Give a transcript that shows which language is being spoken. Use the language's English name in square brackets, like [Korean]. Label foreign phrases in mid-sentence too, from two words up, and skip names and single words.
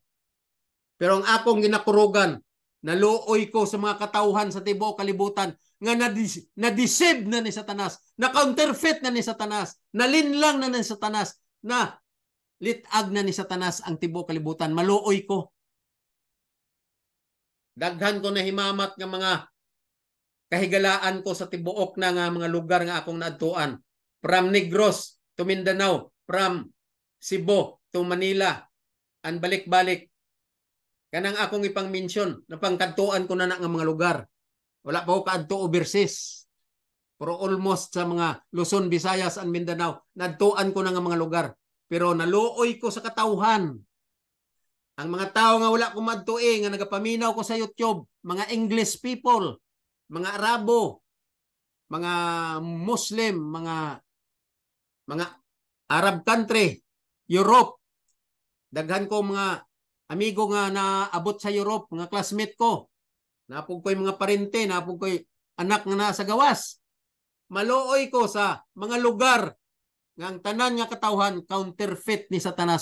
[Cebuano] Pero ang akong ginakurugan, naluoy ko sa mga katauhan sa tibuok kalibutan nga na-deceive na ni Satanas, na-counterfeit na ni Satanas, nalinlang na ni Satanas, na litag na ni Satanas ang tibuok kalibutan. Maluoy ko. Daghan ko na himamat nga mga kahigalaan ko sa tibuok na nga mga lugar nga akong naadtuan. [English] From Negros to Mindanao, from Cebu to Manila, and balik-balik. [Cebuano] Kanang akong ipang-mention, napangkadtuan ko na nga mga lugar. Wala pa ko kaadto overseas. Pero almost sa mga Luzon, Visayas, and Mindanao, nadtuan ko na nga mga lugar. Pero naluoy ko sa katauhan. Ang mga tao nga wala ko madtui, nga nagapaminaw ko sa YouTube, mga [English] English people, [Cebuano] mga Arabo, mga Muslim, mga Arab country, Europe. Daghan ko mga amigo nga naabot sa Europe, mga classmate ko. Napog ko'y mga parente, napog ko'y anak nga nasa gawas. Maluoy ko sa mga lugar nga ang tanan nga katawhan counterfeit ni Satanas.